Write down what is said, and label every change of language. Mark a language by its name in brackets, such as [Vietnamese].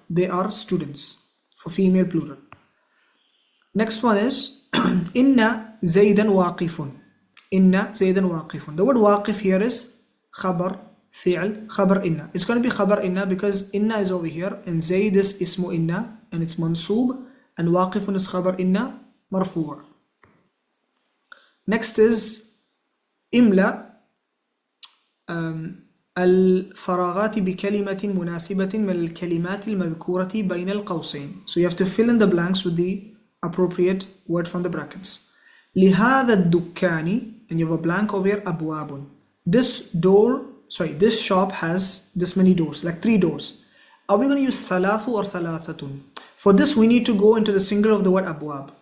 [English] They are students, for female plural. Next one is [Arabic] inna zaydan waqifun. Inna zaydan waqifun. [English] The word waqif here is khabar fi'l, khabar inna. It's going to be khabar inna because inna is over here and zayd is ismu inna and it's mansoob, and waqifun is khabar inna marfu'. Next is [Arabic] imla الفراغات بكلمة مناسبة من الكلمات المذكورة بين القوسين. [English] So you have to fill in the blanks with the appropriate word from the brackets. [Arabic] لهذا الدكان, [English] and you have a blank over here, أبواب. This shop has this many doors, like 3 doors. Are we going to use ثلاث or ثلاثة? For this we need to go into the singular of the word أبواب.